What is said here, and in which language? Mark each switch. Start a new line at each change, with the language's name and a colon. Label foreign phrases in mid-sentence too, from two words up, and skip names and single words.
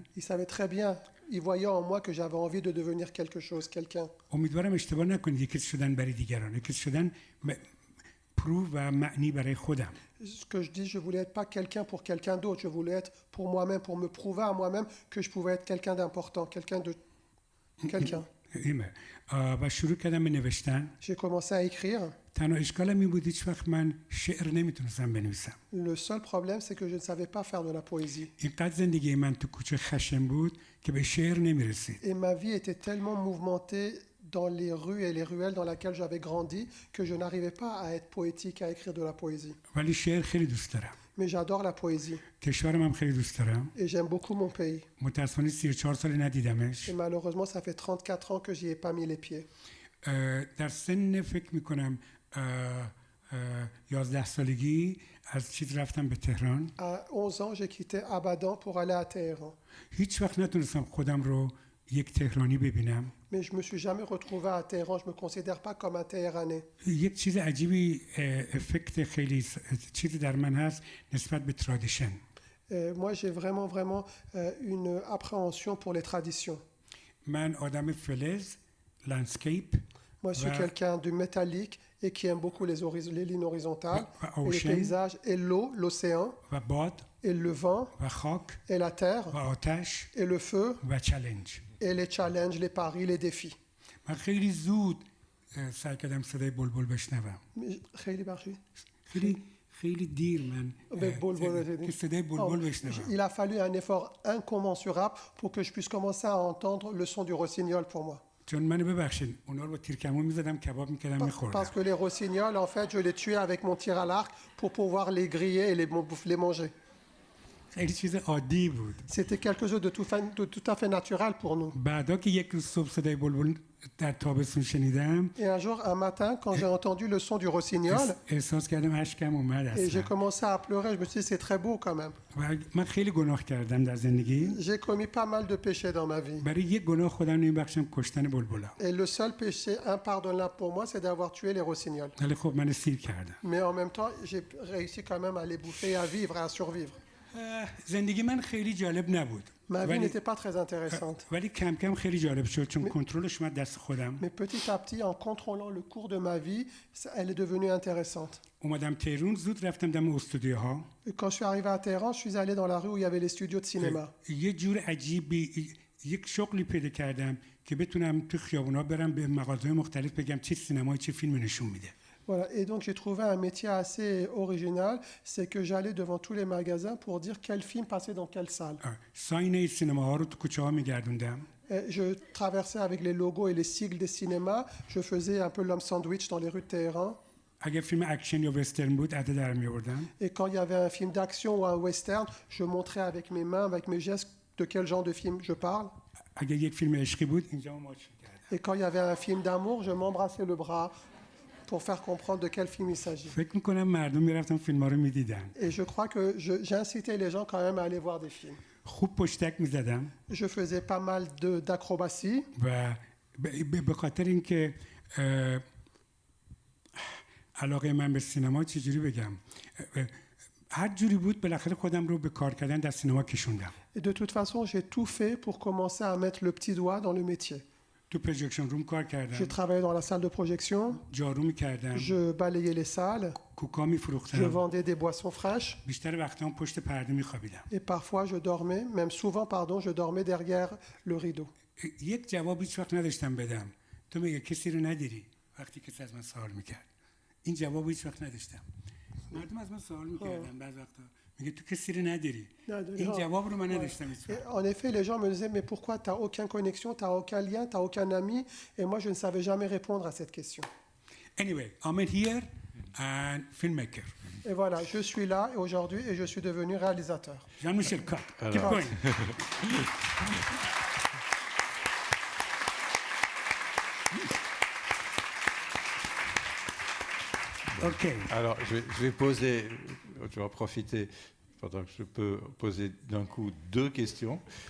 French: Ils savaient très bien, ils voyaient en moi que j'avais envie de devenir quelque chose, quelqu'un.
Persian: امیدوارم اشتباه نکنید. یک کسی شدن برای دیگران، یک کسی شدن پرو و معنی برای خودم.
French: Ce que je dis, je voulais être pas quelqu'un pour quelqu'un d'autre, je voulais être pour moi-même, pour me prouver à moi-même que je pouvais être quelqu'un d'important, quelqu'un de quelqu'un.
Persian: و شروع کردم به نوشتن.
French: J'ai commencé à écrire.
Persian: تنها اشکالم این بود هیچ وقت من شعر نمیتونستم بنویسم.
French: Le seul problème, c'est que je ne savais pas faire de la poésie.
Persian: اینقدر زندگی من تو کوچه خشن بود که به شعر نمیرسید.
French: Et ma vie était tellement mouvementée dans les rues et les ruelles dans lesquelles j'avais grandi que je n'arrivais pas à être poétique, à écrire de la poésie.
Persian: ولی شعر خیلی دوست دارم.
French: Mais j'adore la poésie
Persian: کشورم هم خیلی دوست دارم.
French: et j'aime beaucoup mon pays.
Persian: متأسفانه 34 سال ندیدمش.
French: Et malheureusement, ça fait 34 ans que j'y ai pas mis les pieds.
Persian: در سن فکر میکنم 11 سالگی از چیز رفتم به تهران.
French: À 11 ans, j'ai quitté Abadan pour aller à Téhéran.
Persian: هیچ وقت نتونستم خودم رو یک تهرانی ببینم.
French: Mais je me suis jamais retrouvé à Téhéran, je me considère pas comme un Téhéranais.
Persian: یک چیز عجیبی افکت خیلی چیزی در من هست نسبت به ترادیشن.
French: Moi, j'ai vraiment une appréhension pour les traditions.
Persian: من آدم فلز، لندسکیپ
French: Moi, je suis quelqu'un du métallique et qui aime beaucoup les lignes horizontales, et les paysages, et l'eau, l'océan,
Persian: و باد
French: et le vent,
Persian: و خاک
French: et la terre,
Persian: و آتش
French: et le feu,
Persian: و چالش.
French: et les challenges, les paris, les défis.
Persian: من خیلی زود سعی کردم صدای بلبل بشنوم. خیلی دیر من که صدای بلبل بشنوم.
French: Il a fallu un effort incommensurable pour que je puisse commencer à entendre le son du rossignol pour moi.
Persian: چون منو ببخشید اونا رو با تیرکمون میزدم کباب میکردم میخوردم.
French: Parce que les rossignols, en fait, je les tuais avec mon tir à l'arc pour pouvoir les griller et les manger.
Persian: خیلی چیز عادی بود.
French: C'était quelque chose de tout à fait naturel pour nous.
Persian: بعدا که یک روز صبح صدای بلبل در تابستون شنیدم.
French: Et un jour, un matin, quand j'ai entendu le son du rossignol,
Persian: احساس کردم اشکم اومد اصلا.
French: et j'ai commencé à pleurer, je me suis dit c'est très beau quand même.
Persian: و من خیلی گناه کردم در زندگی.
French: J'ai commis pas mal de péchés dans ma vie.
Persian: برای یک گناه خودم نمیبخشم، کشتن بلبلا.
French: Et le seul péché impardonnable pour moi, c'est d'avoir tué les rossignols.
Persian: ولی خب من سیر کردم.
French: Mais en même temps, j'ai réussi quand même à les bouffer, à vivre, à survivre.
Persian: زندگی من خیلی جالب نبود.
French: Ma vie n'était pas très intéressante.
Persian: ولی کم کم خیلی جالب شد چون کنترلش اومد دست خودم.
French: Mais petit à petit, en contrôlant le cours de ma vie, elle est devenue intéressante.
Persian: اومدم تهران، زود رفتم دم استودیوها.
French: Et quand je suis arrivé à Téhéran, je suis allé dans la rue où il y avait les studios de cinéma.
Persian: یه جور عجیبی یک شغلی پیدا کردم که بتونم تو خیابونا برم به مغازه‌های مختلف بگم چه سینمایی چه فیلم نشون میده.
French: Voilà. Et donc j'ai trouvé un métier assez original, c'est que j'allais devant tous les magasins pour dire quel film passait dans quelle salle.
Persian: ساین سینماها رو تو کوچه‌ها میگردوندم.
French: Et je traversais avec les logos et les sigles des cinémas. Je faisais un peu l'homme sandwich dans les rues de Téhéran.
Persian: اگه فیلم اکشن یا وسترن بود عده در می آوردم.
French: Et quand il y avait un film d'action ou un western, je montrais avec mes mains, avec mes gestes, de quel genre de film je parle.
Persian: اگه یک فیلم عشقی بود اینجا ماچ می‌کردم.
French: Et quand il y avait un film d'amour, je m'embrassais le bras pour faire comprendre de quel film il s'agit.
Persian: فکر می‌کنم مردم میرفتن فیلم‌ها رو می‌دیدن.
French: Et je crois que j'incitais les gens quand même à aller voir des films.
Persian: خوب پشتک می‌زدم
French: Je faisais pas mal d'acrobatie.
Persian: و به خاطر اینکه علاقه من به سینما چجوری بگم هر جوری بود بالاخره خودم رو به کار کردن در سینما کشوندم.
French: Et de toute façon, j'ai tout fait pour commencer à mettre le petit doigt dans le métier.
Persian: تو
English: projection room
Persian: کار
French: J'ai
Persian: کردم،
French: travaillé dans la salle de projection,
Persian: جارو می‌کردم،
French: je balayais les salles,
Persian: کوکا
French: je
Persian: می‌فروختم،
French: vendais des boissons fraîches
Persian: بیشتر وقتام پشت پرده می‌خوابیدم.
French: et parfois je dormais, même souvent pardon, je dormais derrière le rideau.
Persian: یک جواب هیچ وقت نداشتم بدم. تو میگه کسی رو نداری وقتی کسی از من سوال می‌کرد. این جواب هیچ وقت نداشتم. مردم از من سوال می‌کردن بعض وقتا میگه تو کسی رو نداری. این جواب رو من نداشتم هیچ وقت.
French: En effet, les gens me disaient mais pourquoi tu n'as aucune connexion, tu n'as aucun lien, tu n'as aucun ami, et moi je ne savais jamais répondre à cette question.
English: Anyway, I'm here and filmmaker.
French: Et voilà, je suis là et aujourd'hui et je suis devenu réalisateur.
English: Jean-Michel Cut. Keep
French: Alors.
English: going. OK.
French: Alors, je vais poser, je vais en profiter pendant que je peux poser d'un coup deux questions.